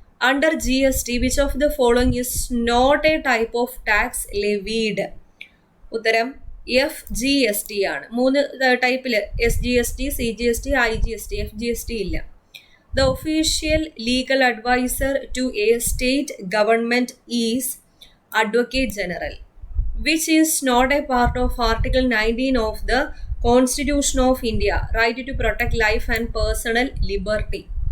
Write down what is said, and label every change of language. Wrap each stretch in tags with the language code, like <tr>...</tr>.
<en>Under GST, which of the following is not a type of tax levied?</en> <ml>ഉത്തരം FGST ആണ്. 3 ടൈപ്പിൽ SGST, CGST, IGST, FGST ഇല്ല.</ml> <en>The official legal advisor to a state government is Advocate General. Which is not a part of Article 19 of the Constitution of India, right to protect life and personal liberty.</en>